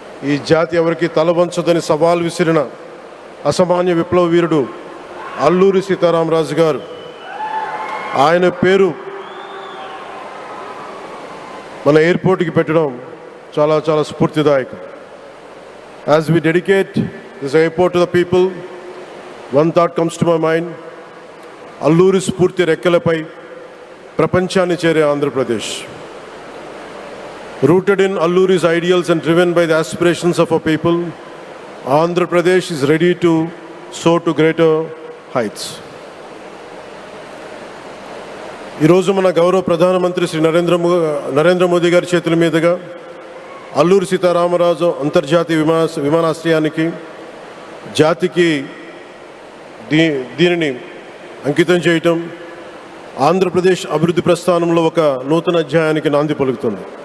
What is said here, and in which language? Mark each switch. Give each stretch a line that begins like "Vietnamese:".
Telugu: ఈ జాతి ఎవరికి తలవంచదని సవాల్ విసిరిన అసామాన్య విప్లవ వీరుడు అల్లూరి సీతారామరాజు గారు. ఆయన పేరు మన ఎయిర్పోర్ట్కి పెట్టడం చాలా చాలా స్ఫూర్తిదాయకం.
English: As we dedicate this airport to the people, one thought comes to my mind.
Telugu: Alluri స్ఫూర్తి రెక్కలపై ప్రపంచాన్ని చేరే Andhra Pradesh.
English: Rooted in Alluri's ideals and driven by the aspirations of our people, Andhra Pradesh is ready to soar to greater heights.
Telugu: ఈరోజు మన గౌరవ ప్రధానమంత్రి శ్రీ నరేంద్ర మోదీ గారి చేతుల మీదుగా అల్లూరి సీతారామరాజు అంతర్జాతీయ విమానాశ్రయానికి జాతికి దీనిని అంకితం చేయటం ఆంధ్రప్రదేశ్ అభివృద్ధి ప్రస్థానంలో ఒక నూతన అధ్యాయానికి నాంది పలుకుతుంది.